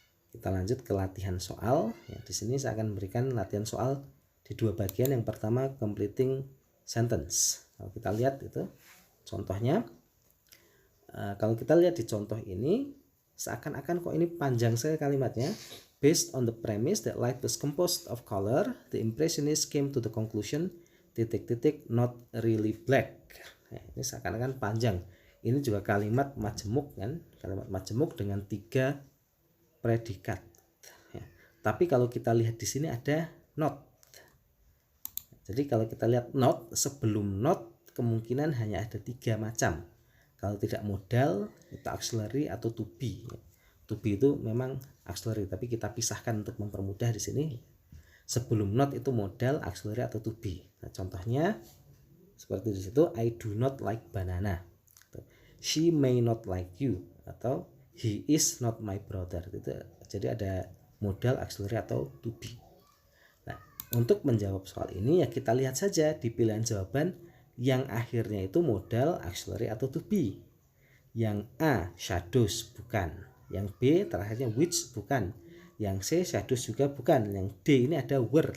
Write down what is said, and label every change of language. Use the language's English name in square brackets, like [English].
[Indonesian] Kita lanjut ke latihan soal. Ya, di sini saya akan memberikan latihan soal di 2 bagian. Yang pertama completing sentence. Kalau kita lihat itu contohnya. Kalau kita lihat di contoh ini seakan-akan kok ini panjang sekali kalimatnya. [English] Based on the premise that light was composed of color, the impressionists came to the conclusion ... not really black. [Indonesian] Nah, ini seakan-akan panjang. Ini juga kalimat majemuk kan, kalimat majemuk dengan 3 predikat. Ya. Tapi kalau kita lihat di sini ada not. Jadi kalau kita lihat not, sebelum not kemungkinan hanya ada 3 macam. Kalau tidak modal itu auxiliary atau to be. To be itu memang auxiliary, tapi kita pisahkan untuk mempermudah di sini. Sebelum not itu modal, auxiliary atau to be. Nah, contohnya seperti di situ, [English] I do not like banana. She may not like you, atau he is not my brother. [Indonesian] Itu jadi ada modal, auxiliary atau to be. Nah, untuk menjawab soal ini ya kita lihat saja di pilihan jawaban yang akhirnya itu modal, auxiliary atau to be. Yang A shadows bukan, yang B terakhirnya which bukan, yang C shadows juga bukan, yang D ini ada were.